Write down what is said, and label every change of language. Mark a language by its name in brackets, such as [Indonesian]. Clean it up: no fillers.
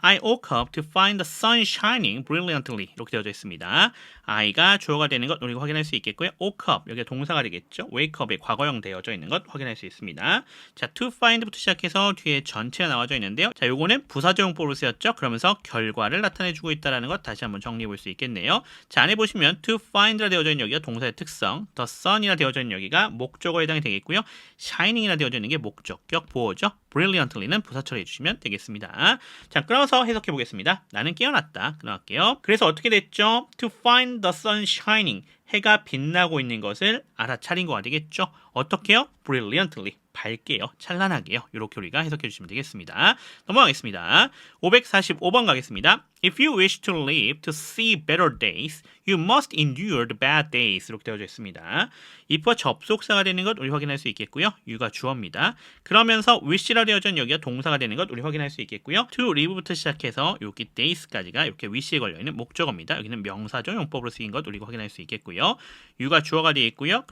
[English] I woke up to find the sun shining brilliantly. [Korean] 이렇게 되어져 있습니다. I가 주어가 되는 것 우리가 확인할 수 있겠고요. [English] woke up, [Korean] 여기가 동사가 되겠죠. [English] wake up [Korean] 에 과거형 되어져 있는 것 확인할 수 있습니다. 자, to find부터 시작해서 뒤에 전체가 나와져 있는데요. 자, 요거는 부사조용법으로 쓰였죠. 그러면서 결과를 나타내주고 있다는 것 다시 한번 정리해 볼 수 있겠네요. 자, 안에 보시면 [English] to find [Korean] 라 되어져 있는 여기가 동사의 특성, [English] the sun [Korean] 이라 되어져 있는 여기가 목적어에 해당이 되겠고요. shining이라 되어져 있는 게 목적격 보호죠. brilliantly는 부사 처리해 주시면 되겠습니다. 자, 끊어서 해석해 보겠습니다. 나는 깨어났다. 끊어갈게요. 그래서 어떻게 됐죠? [English] To find the sun shining. [Korean] 해가 빛나고 있는 것을 알아차린 거가 되겠죠. 어떻게요? brilliantly. 밝게요. 찬란하게요. 이렇게 우리가 해석해 주시면 되겠습니다. 넘어가겠습니다. 545번 가겠습니다. [English] If you wish to live to see better days, you must endure the bad days. [Korean] 이렇게 되어져 있습니다. if와 접속사가 되는 것 우리 확인할 수 있겠고요. you가 주어입니다. 그러면서 wish라 되어져 있는 여기가 동사가 되는 것 우리 확인할 수 있겠고요. [English] to live [Korean] 부터 시작해서 여기 days까지가 이렇게 wish에 걸려있는 목적어입니다. 여기는 명사죠. 용법으로 쓰인 것 우리가 확인할 수 있겠고요. you가 주어가 되어 있고요.